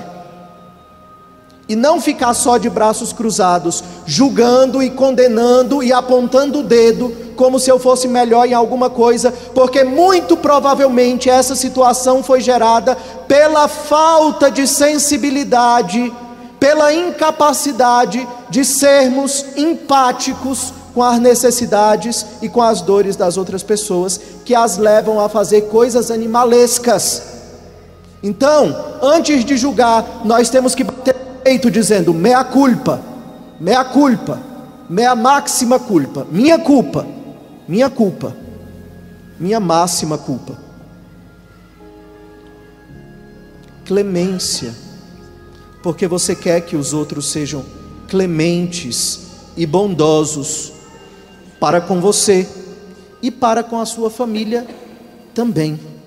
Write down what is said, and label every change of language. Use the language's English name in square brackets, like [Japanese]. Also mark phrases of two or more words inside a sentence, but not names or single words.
[Portuguese] E não ficar só de braços cruzados, julgando e condenando e apontando o dedo, como se eu fosse melhor em alguma coisa, porque muito provavelmente essa situação foi gerada pela falta de sensibilidade, pela incapacidade de sermos empáticos com as necessidades e com as dores das outras pessoas, que as levam a fazer coisas animalescas. Então, antes de julgar, nós temos que bater peito dizendo: [Latin] mea culpa, mea máxima culpa, [Portuguese] minha culpa, minha máxima culpa. Clemência, porque você quer que os outros sejam clementes e bondosos para com você e para com a sua família também.